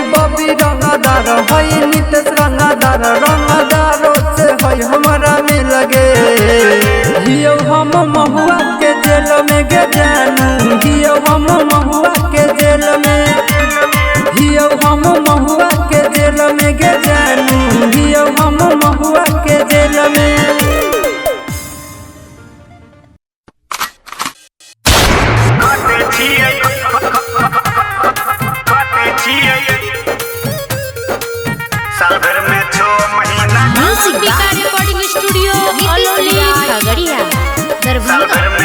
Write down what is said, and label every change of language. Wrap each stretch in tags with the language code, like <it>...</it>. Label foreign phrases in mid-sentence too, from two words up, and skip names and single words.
<mai>बबी रंगदार हई नितेश रंगदार रंगदारो से हई हमारा में लगे हियो हम महुआ के जेल में गे जानू हियो हम महुआ के जेल में हियो हम महुआ के जेल में गे जानू हियो हम महुआ के जेल में</mai> <en>recording studio अलौली खगड़िया दरभंगा</en>